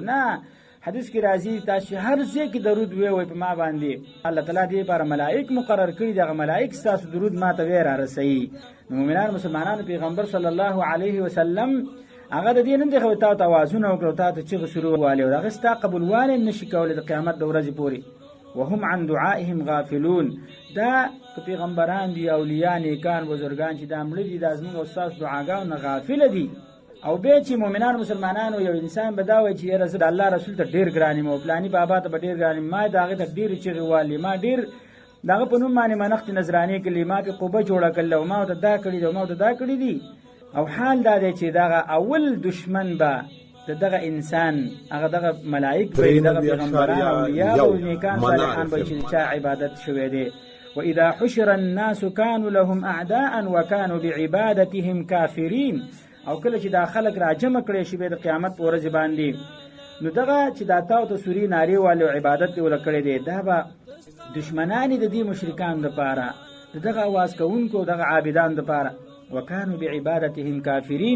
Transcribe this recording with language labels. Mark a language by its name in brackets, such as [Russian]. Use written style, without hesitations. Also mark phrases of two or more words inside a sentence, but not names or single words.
[Pashto] نه، حدیث کې راځي تاسو هر ځای کې درود ووایئ په ما باندې، الله تعالی دې لپاره ملائک مقرر کړي، دغه ملائک ستاسو درود ما ته وی رارسوي. نو مؤمنان مسلمانانو پیغمبر [Arabic] صلی الله علیه وسلم [Pashto] هغه د دې نن دی خو تا ته اوازونه وکړو، تا ته چغې سرور والي او هغه ستا قبولوالی نه شي کولی د قیامت د ورځې پورې. [Arabic] وهم عن دعائهم غافلون. [Pashto] دا که پیغمبران دي، اولیاء، نیکان، بزرگان چې دا مړه دي دا زموږ او ستاسو دعاګانو نه غافله دي. او بیا چې مؤمنان مسلمانانو یو انسان به دا وایي چې یاره زه د الله رسول ته ډېر ګران یم او فلاني بابا ته به ډېر ګران یم، ما د هغې ته ډېرې چغې والي، ما ډېر د هغه په نوم باندې منښتې نذرانې کړلې، ما پې قبه جوړه کړله او ما ورته دا کړي دي او ما ورته دا کړي دي. او حال دا دی چې دغه اول دشمن به د دغه انسان هغه دغه ملائک به دغه پیغمبران اولیاء او نیکان صالحان به چې چا عبادت شوی دی. [Arabic] وإذا حشر الناس كانوا لهم أعداء وكانوا بعبادتهم كافرين. [Pashto] او کله چې دا خلک را جمع کړی شي به د قیامت په ورځ باندې، نو دغه چې دا تاو ته سوري نارې والي او عبادت یې ول کړی دی، دا به دشمنان د دې مشرکانو دپاره، د دغه اواز کوونکو دغه عابدانو دپاره. [Arabic] وکانو بعبادتهم کافرین.